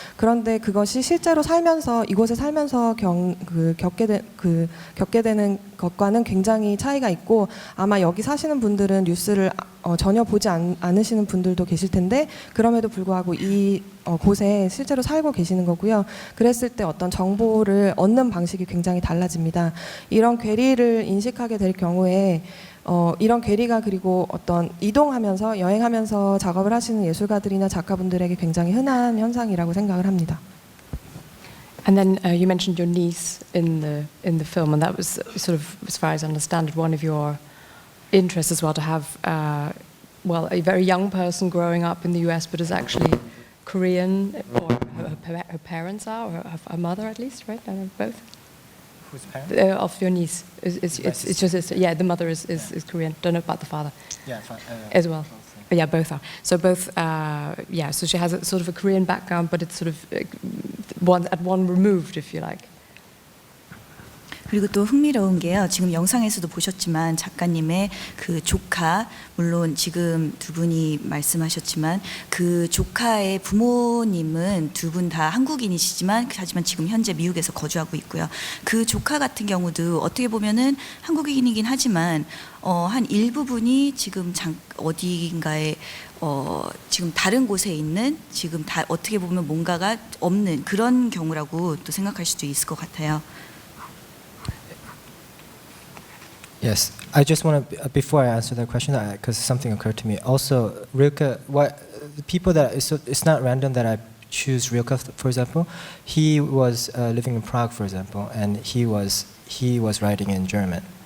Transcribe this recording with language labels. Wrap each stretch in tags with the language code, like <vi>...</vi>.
<ko>그런데 그것이 실제로 살면서 이곳에 살면서 겪게 되는 것과는 굉장히 차이가 있고 아마 여기 사시는 분들은 뉴스를 전혀 보지 않으시는 분들도 계실 텐데 그럼에도 불구하고 이 곳에 실제로 살고 계시는 거고요. 그랬을 때 어떤 정보를 얻는 방식이 굉장히 달라집니다. 이런 괴리를 인식하게 될 경우에 이런 괴리가 그리고 어떤 이동하면서 여행하면서 작업을 하시는 예술가들이나 작가분들에게 굉장히 흔한 현상이라고 생각을 합니다.</ko> <en>And then you mentioned your niece in the film, and that was sort of, as far as I understand it, one of your interests as well, to have a very young person growing up in the US but is actually Korean, or her parents are, or her mother at least, right? I don't know, both. Whose parents? Of your niece. It's your sister. Yeah, the mother is Korean. Don't know about the father. Yeah, fine. As well. But yeah, both are. So both, so she has a sort of a Korean background, but it's sort of one removed, if you like.</en> <ko>그리고 또 흥미로운 게요. 지금 영상에서도 보셨지만 작가님의 그 조카, 물론 지금 두 분이 말씀하셨지만 그 조카의 부모님은 두 분 다 한국인이시지만 하지만 지금 현재 미국에서 거주하고 있고요. 그 조카 같은 경우도 어떻게 보면은 한국인이긴 하지만 한 일부분이 지금 어디인가에 지금 다른 곳에 있는 지금 다 어떻게 보면 뭔가가 없는 그런 경우라고 또 생각할 수도 있을 것 같아요.</ko> <en>Yes, I just want to, before I answer that question, because something occurred to me. Also, Rilke, the people that, it's not random that I choose Rilke, for example. He was living in Prague, for example, and he was writing in German.</en>